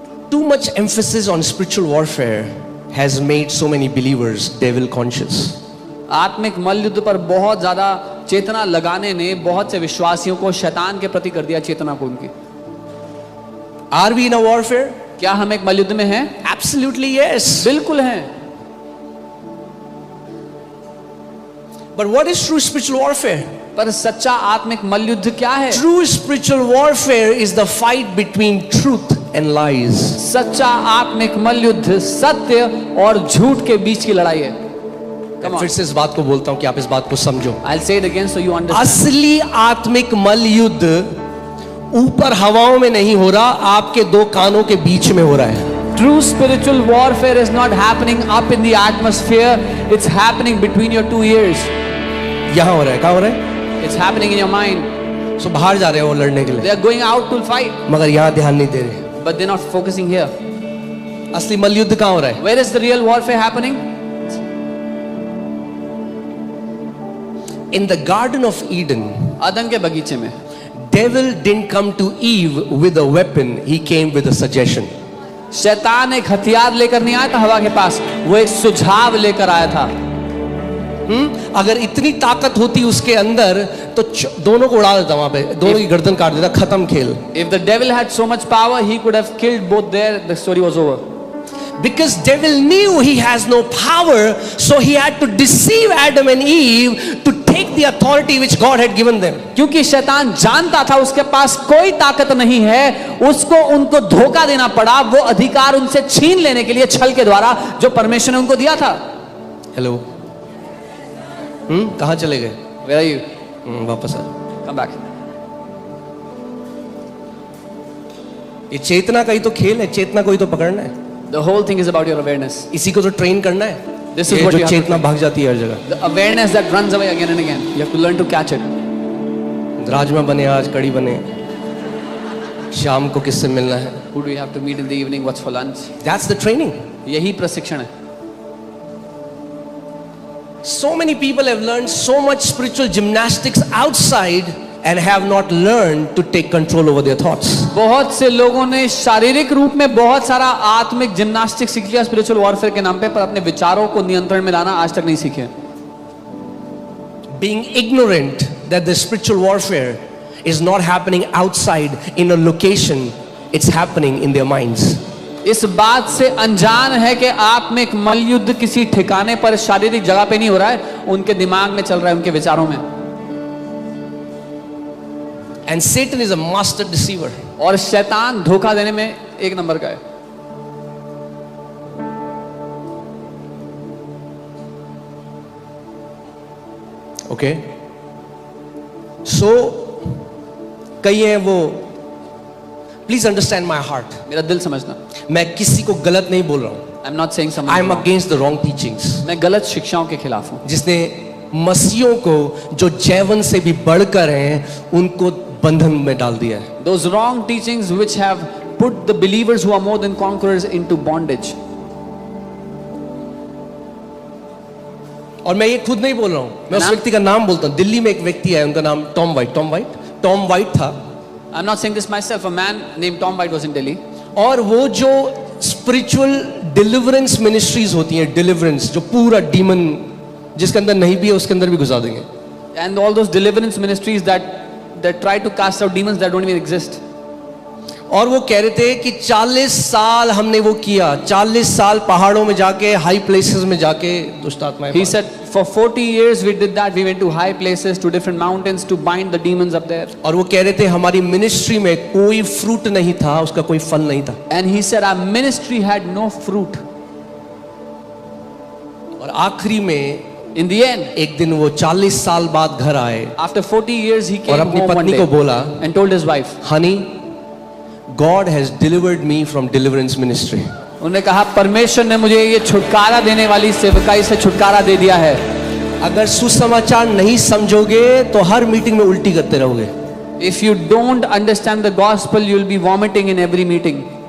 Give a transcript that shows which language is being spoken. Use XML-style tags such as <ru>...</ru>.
<en>Too much emphasis on spiritual warfare has made so many believers devil conscious.</en> <hi>आत्मिक मल्लयुद्ध पर बहुत ज्यादा चेतना लगाने ने बहुत से विश्वासियों को शैतान के प्रति कर दिया, चेतना को उनकी।</hi> <en>Are we in a warfare?</en> <hi>क्या हम एक मल्लयुद्ध में हैं?</hi> <en>Absolutely yes.</en> <hi>बिल्कुल हैं।</hi> <en>But what is true spiritual warfare?</en> <hi>पर सच्चा आत्मिक मल्लयुद्ध क्या है?</hi> <en>True spiritual warfare is the fight between truth and lies.</en> <hi>सच्चा आत्मिक मल्लयुद्ध सत्य और झूठ के बीच की लड़ाई है।</hi> <en>Come on.</en> <hi>फिर से इस बात को बोलता हूं कि आप इस बात को समझो।</hi> <en>I'll say it again so you understand.</en> <hi>असली आत्मिक मल्लयुद्ध ऊपर हवाओं में नहीं हो रहा, आपके 2 कानों के बीच में हो रहा है।</hi> <en>True spiritual warfare is not happening up in the atmosphere. It's happening between your 2 ears.</en> <hi>यहां हो रहा है, कहां हो रहा है?</hi> <en>It's happening in your mind.</en> <hi>सो बाहर जा रहे हैं वो लड़ने के लिए,</hi> <en>They are going out to fight,</en> <hi>मगर यहां ध्यान नहीं दे रहे।</hi> <en>but they're not focusing here.</en> <hi>असली मल्लयुद्ध कहां हो रहा है?</hi> <en>Where is the real warfare happening? In the Garden of Eden,</en> <hi>अदन के बगीचे में</hi> <en>devil didn't come to Eve with a weapon, he came with a suggestion.</en> <hi>शैतान एक हथियार लेकर नहीं आया था हवा के पास, वो एक सुझाव लेकर आया था। अगर इतनी ताकत होती उसके अंदर तो दोनों को उड़ा देता, वहां पे दोनों की गर्दन काट देता, खत्म खेल।</hi> <en>If the devil had so much power, he could have killed both there. The story was over. Because devil knew he has no power, so he had to deceive Adam and Eve to take the authority which God had given them.</en> <hi>क्योंकि शैतान जानता था उसके पास कोई ताकत नहीं है, उसको उनको धोखा देना पड़ा, वो अधिकार उनसे छीन लेने के लिए छल के द्वारा जो परमेश्वर ने उनको दिया था। हेलो, कहां चले गए?</hi> <en>Where are you?</en> <hi>वापस आ।</hi> <en>Come back.</en> <hi>ये चेतना का ही तो खेल है, चेतना को ही तो पकड़ना है,</hi> <en>The whole thing is about your awareness.</en> <hi>इसी को तो ट्रेन करना है।</hi> <en>This is</en> <hi>ये</hi> <en>what</en> <hi>जो</hi> <en>you have to</en> <hi>चेतना भाग जाती है हर जगह।</hi> <en>The awareness that runs away again and again. You have to learn to catch it.</en> <hi>Rajma बने, आज कड़ी बने, शाम को किससे मिलना है?</hi> <en>Who do you have to meet in the evening? What's for lunch? That's the training.</en> <hi>यही प्रशिक्षण है।</hi> <en>So many people have learned so much spiritual gymnastics outside and have not learned to take control over their thoughts.</en> <hi>बहुत से लोगों ने शारीरिक रूप में बहुत सारा आत्मिक जिम्नास्टिक सीख लिया स्पिरिचुअल वॉरफेयर के नाम पे, पर अपने विचारों को नियंत्रण में लाना आज तक नहीं सीखे।</hi> <en>Being ignorant that the spiritual warfare is not happening outside in a location, it's happening in their minds.</en> <hi>इस बात से अनजान है कि आत्मिक मल्लयुद्ध किसी ठिकाने पर शारीरिक जगह पे नहीं हो रहा है, उनके दिमाग में चल रहा है, उनके विचारों में।</hi> <en>And Satan is a master deceiver.</en> <hi>और शैतान धोखा देने में एक नंबर का है।</hi> <en>Okay? So,</en> <hi>कई हैं वो,</hi> <en>please understand my heart.</en> <hi>मेरा दिल समझना, मैं किसी को गलत नहीं बोल रहा हूं।</hi> <en>I'm not saying something I am wrong. against the wrong teachings.</en> <hi>मैं गलत शिक्षाओं के खिलाफ हूं। जिसने मसीहों को जो जैवन से भी बढ़कर हैं उनको बंधन में डाल दिया है।</hi> <en>Those wrong teachings which have put the believers who are more than conquerors into bondage.</en> <hi>और मैं ये खुद नहीं बोल रहा हूं, मैं उस व्यक्ति का नाम बोलता हूं। दिल्ली में एक व्यक्ति है, उनका नाम टॉम वाइट था।</hi> <en>I'm not saying this myself. A man named Tom White was in Delhi.</en> <hi>और वो जो स्पिरिचुअल डिलीवरेंस मिनिस्ट्रीज होती हैं, डिलीवरेंस जो पूरा डीमन जिसके अंदर नहीं भी है उसके अंदर भी घुसा देंगे।</hi> <en>And all those deliverance ministries that try to cast out demons that don't even exist.</en> <hi>और वो कह रहे थे कि 40 साल हमने वो किया, 40 साल पहाड़ों में जाके, हाई प्लेसेस में जाके दुष्ट आत्माएं।</hi> <en>He said for 40 years we did that. We went to high places, to different mountains to bind the demons up there.</en> <hi>और वो कह रहे थे हमारी मिनिस्ट्री में कोई फ्रूट नहीं था, उसका कोई फल नहीं था।</hi> <en>And he said our ministry had no fruit.</en> <hi>और आखिरी में</hi> <en>In the end,</en> <hi>एक दिन वो 40 साल बाद घर आए</hi> <en>after 40 years he</en> <hi>और</hi> <en>came</en> <hi>अपनी</hi> <en>home one</en> <hi>पत्नी</hi> <en>day</en> <hi>को बोला,</hi> <en>and told his wife. Honey, God has delivered me from deliverance ministry.</en> <hi>उन्होंने कहा परमेश्वर ने मुझे ये छुटकारा देने वाली सेवकाई से छुटकारा दे दिया है। अगर सुसमाचार नहीं समझोगे तो हर मीटिंग में उल्टी करते रहोगे।</hi> <en>If you don't understand the gospel, you'll be vomiting in every meeting.</en>